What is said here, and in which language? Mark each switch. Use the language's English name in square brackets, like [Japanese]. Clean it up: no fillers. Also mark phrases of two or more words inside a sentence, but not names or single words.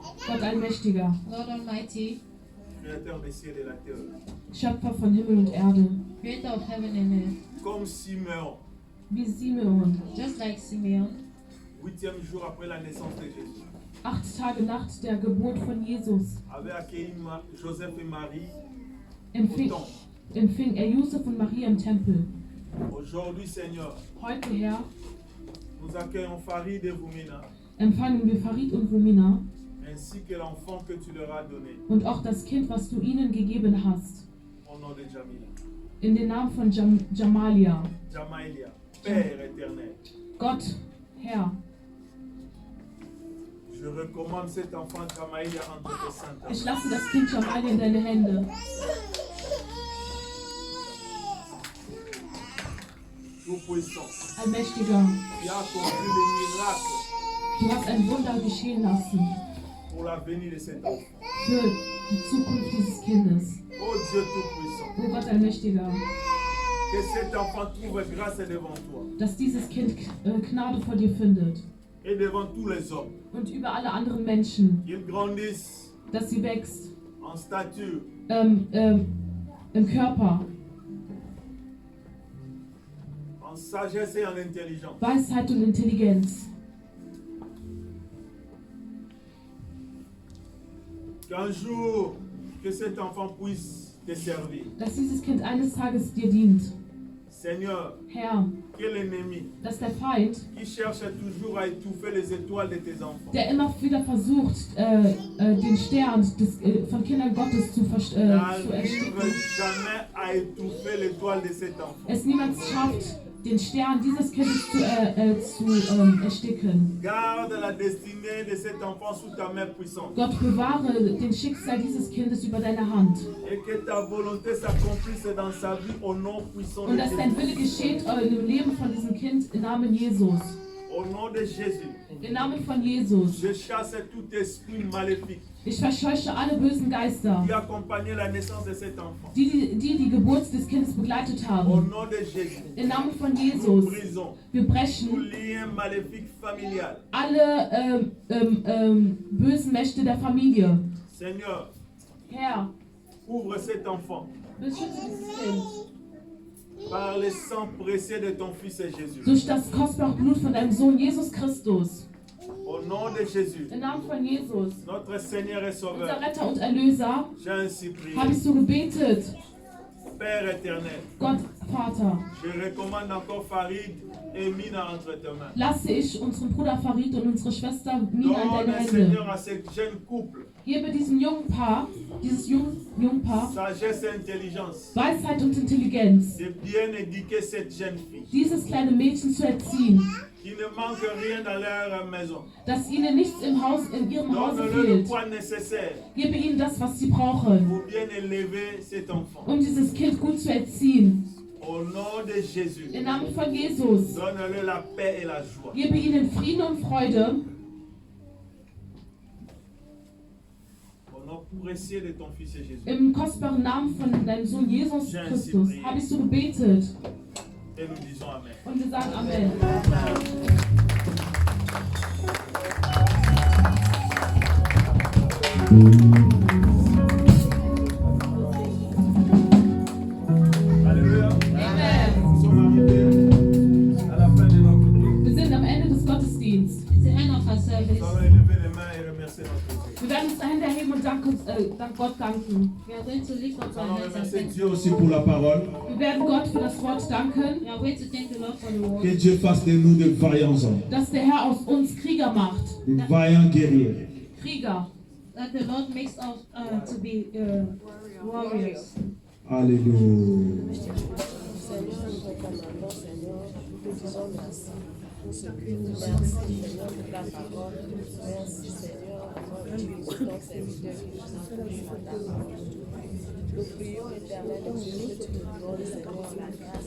[German] Gott Allmächtiger, [English] Lord Almighty, [French] Créateur des cieux et de la terre, [German] Schöpfer von Himmel und Erde, [English] Creator of heaven and earth, [French] comme Simeon, [German] wie Simeon, [English] just like Simeon, [French] 8e jour après la naissance de Jésus, [German] 8 Tage nach der Geburt von Jesus, [French] avait accueilli Joseph et Marie au [German] empfing, [French] temple. [German] empfing er Josef und Maria im Tempel. [French] Aujourd'hui, Seigneur, [German] Heute, Herr, [French] nous accueillons Farid et Voumina, [German] empfangen wir Farid und Rumina [French] ainsi que l'enfant que tu leur as donné, [German] und auch das Kind, was du ihnen gegeben hast. [French] au nom de Jamila. [German] In den Namen von Jamalia. Jamailia, [French] Père éternel, [German] Gott, Herr, [French] je recommande cet enfant Jamailia entre tes saintes [German] ich [French] mains. [German] lasse das Kind Jamalia in deine Hände. [French] Tout-Puissant, [German] Allmächtiger, [French] qui a accompli le miracle [German] du hast ein Wunder geschehen lassen [French] pour l'avenir de cet enfant. [German] für die Zukunft dieses Kindes. [French] Oh Dieu Tout-Puissant, [German] Oh Gott Allmächtiger, [French] que cet enfant trouve grâce devant toi [German] dass dieses Kind Gnade vor dir findet [French] et devant tous les hommes. [German] und über alle anderen Menschen, [French] Qu'il grandisse [German] dass sie wächst [French] en stature, [German] im Körper, [French] en sagesse et en intelligence. [German] Weisheit und Intelligenz. [French] Qu'un jour, que cet enfant puisse te servir. [German] Dass dieses Kind eines Tages dir dient. [French] Seigneur, [German] Herr, [French] que l'ennemi [German] dass der Feind, [French] qui cherche toujours à étouffer les étoiles de tes enfants, [German] der immer wieder versucht, den Stern von Kindern Gottes zu [French] n'arrive [German] ersticken, [French] jamais à étouffer l'étoile de cet enfant. [German] es niemals schafft, den Stern dieses Kindes zu ersticken. [French] Garde la destinée de cet enfant sous ta main puissante. [German] Gott, bewahre den Schicksal dieses Kindes über deine Hand. [French] Et que ta volonté s'accomplisse dans sa vie au nom puissant de [German] Und dass dein Wille [French] Jésus. [German] geschieht im Leben von diesem Kind im Namen Jesus. [French] Au nom de Jésus, [German] Im Namen von Jesus. [French] je chasse tout esprit maléfique [German] Ich verscheuche alle bösen Geister, [French] qui accompagnait la naissance de cet enfant. [German] die Geburt des Kindes begleitet [French] Au [German] haben. [French] nom de Jésus, [German] Im Namen von [French] nous [German] Jesus. [French] brisons [German] Wir [French] tout [German] brechen [French] lien maléfique familial. [German] alle bösen Mächte der Familie. [French] Seigneur, [German] Herr, [French] ouvre cet enfant [German] beschütze dieses Kind [French] par le sang précieux de ton Fils Jésus. [German] durch das kostbare Blut von deinem Sohn Jesus Christus. [French] Au nom de Jésus, [German] Im Namen von Jesus, [French] notre Seigneur et [German] unser [French] Sauveur, [German] Retter und Erlöser, [French] j'ai ainsi prié. [German] habe ich so gebetet. [French] Père éternel, [German] Gott, Vater, [French] je recommande encore Farid et Mina entre tes mains. [German] lasse ich unseren Bruder Farid und unsere Schwester Mina in [French] Donne, [German] deine Hände. [French] Seigneur, à ce jeune couple [German] Gebe diesem jungen Paar, dieses jungen Paar, [French] sagesse et intelligence [German] Weisheit und Intelligenz, [French] de bien éduquer cette jeune fille [German] dieses kleine Mädchen zu erziehen, [French] qui ne manque rien dans leur maison. [German] dass ihnen nichts in ihrem Hause [French] Donne-leur le [German] fehlt. [French] poids nécessaire [German] Gebe ihnen das, was sie brauchen, [French] pour bien élever cet enfant. [German] um dieses Kind gut zu erziehen. [French] Au nom de Jésus, [German] Im Namen von Jesus. [French] donne-leur la paix et la joie. [German] Gebe ihnen Frieden und Freude. [French] Au nom précieux de ton Fils Jésus. [German] Im kostbaren Namen von deinem Sohn Jesus Christus habe ich so gebetet. [French] Et nous disons Amen. [German] Und wir sagen Amen. [French] Alléluia. Amen. Nous sommes arrivés à la fin de notre culte. [German] Wir sind am Ende des Gottesdienstes. [English] It's the end of our [French] Nous [English] service. [French] allons élever les mains et remercier notre Dieu. [German] Wir werden unsere Hände erheben und Gott danken. [English] We are going to lift up [French] Nous [English] our [French] allons [English] hands and [French] remercier [English] thank [French] Dieu aussi pour la parole. [German] Wir werden Gott für das Wort danken, [English] We are going to thank the Lord for the word. [French] Que Dieu fasse de nous de vaillants hommes, [German] dass der Herr aus uns Krieger macht. [French] de vaillants guerriers. [German] Krieger. [English] That the Lord makes us to be warriors. [French] Alléluia. Seigneur, nous te commandons, Seigneur, nous te disons merci. Merci, Seigneur, pour ta parole. Merci, Seigneur, pour ton serviteur qui nous encourage dans ta parole. Nous prions, éternel Dieu, que tu nous donnes, Seigneur, la grâce.